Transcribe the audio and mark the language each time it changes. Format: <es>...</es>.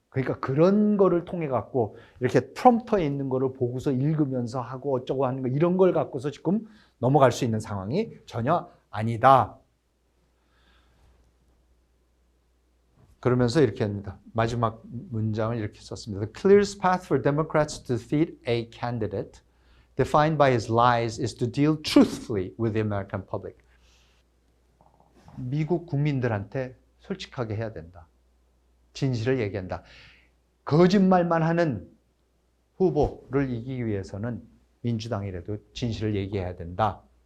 <ko>그러니까 그런 거를 통해 갖고 이렇게 프롬프터에 있는 거를 보고서 읽으면서 하고 어쩌고 하는 거 이런 걸 갖고서 지금 넘어갈 수 있는 상황이 전혀 아니다. 그러면서 이렇게 합니다. 마지막 문장을 이렇게 썼습니다.</ko> <en>The clearest path for Democrats to defeat a candidate defined by his lies is to deal truthfully with the American public.</en> <ko>미국 국민들한테 솔직하게 해야 된다. 진실을 얘기한다. 거짓말만 하는 후보를 이기기 위해서는 민주당이라도 진실을 얘기해야 된다.</ko>